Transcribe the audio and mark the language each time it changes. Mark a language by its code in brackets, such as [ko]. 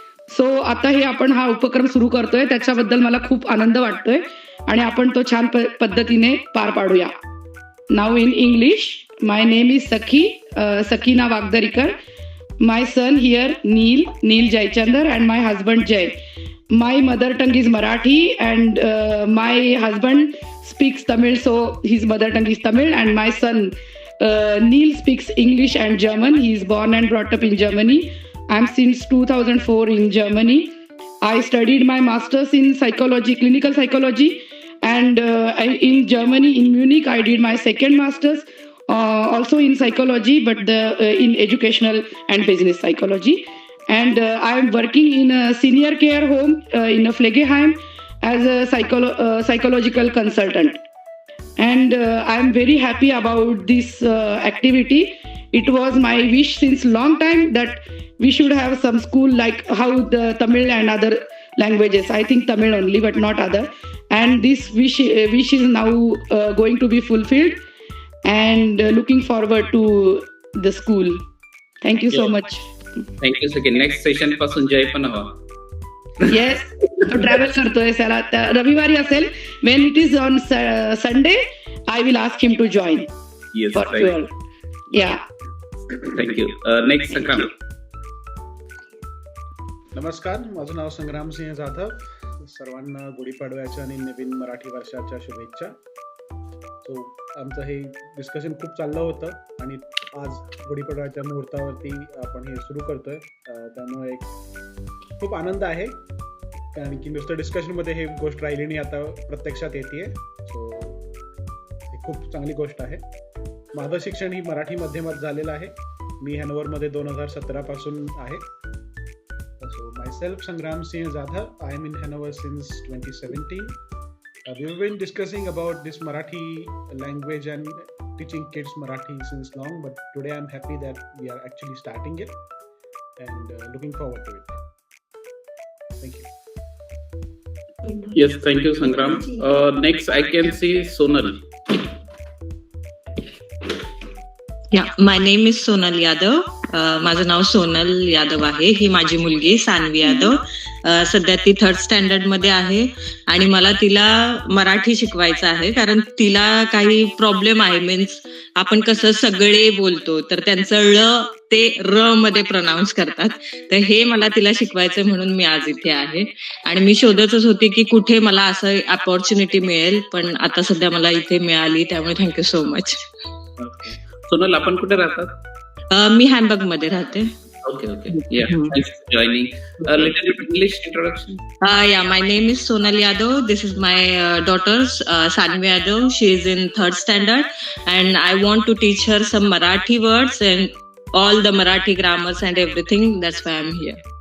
[mr] So आता आपण हा उपक्रम सुरू करतोय, त्याच्याबद्दल मला खूप आनंद वाटतोय आणि आपण तो छान पद्धतीने पार पाडूया. [en] नाव in English, my name is Sakina Wagdarikar. My son here Neil Jaychandar and my husband Jay. my mother tongue is Marathi, and my husband speaks Tamil, so his mother tongue is Tamil, and my son Neil speaks English and German. He is born and brought up in Germany. I'm since 2004 in Germany. I studied my master's in psychology, clinical psychology, and in Germany, in Munich, I did my second master's also in psychology, but in educational and business psychology. And I am working in a senior care home in a Pflegeheim as a psychological consultant. And I am very happy about this activity. It was my wish since long time that we should have some school like how the Tamil and other languages. I think Tamil only, but not other. And this wish is now going to be fulfilled. And looking forward to the school. Thank you so much. Thank you, Sakhi. Next session [mr] पासून जय पण हवा. Yes, तो travel करतोय त्याला रविवारी असेल. [en] When it is on Sunday, I will ask him to join. Yes, for right. 12. Yeah. Thank you. Next, Sangram. [mr] नमस्कार, माझं नाव संग्राम सिंह जाधव. सर्वांना गुढीपाडव्याच्या आणि नवीन मराठी वर्षाच्या शुभेच्छा. सो आमचं हे डिस्कशन खूप चाललं होतं आणि आज गुढीपाडव्याच्या मुहूर्तावरती आपण हे सुरू करतोय. त्यामुळे एक खूप आनंद आहे, कारण की नुसतं डिस्कशनमध्ये हे गोष्ट राहिली नाही, आता प्रत्यक्षात येते. सो ही खूप चांगली गोष्ट आहे. माझं शिक्षण ही मराठी माध्यमात झालेलं आहे. मी हॅनोवरमध्ये 2017 पासून आहे. [en] So myself, Sangram Singh Jadhav, I am in Hanover since 2017. We've been discussing about this Marathi language and teaching kids Marathi since long, but today I'm happy that we are actually starting it and looking forward to it. Thank you. Yes, thank you, Sangram. Next, I can see Sonal. Yeah, my name is Sonal Yadav. [mr] माझं नाव सोनल यादव आहे. ही माझी मुलगी सान्वी यादव. सध्या ती 3rd standard मध्ये आहे आणि मला तिला मराठी शिकवायचं आहे, कारण तिला काही प्रॉब्लेम आहे. मीन्स आपण कसं सगळे बोलतो तर त्यांचं ळ ते र मध्ये प्रोनाऊन्स करतात, तर हे मला तिला शिकवायचं म्हणून मी आज इथे आहे. आणि मी शोधतच होती की कुठे मला असं अपॉर्च्युनिटी मिळेल, पण आता सध्या मला इथे मिळाली, त्यामुळे [en] Thank you so much. [mr] सोनल, आपण कुठे राहतात? मी हॅम्बर्ग मध्ये राहते. [en] Okay. Yeah, thanks for joining. Little bit English introduction. Yeah, my name is Sonal Yadav. This is my daughter's Sanvi Yadav. She is in 3rd standard, and I want to teach her some Marathi words and all the Marathi grammars and everything. That's why I'm here.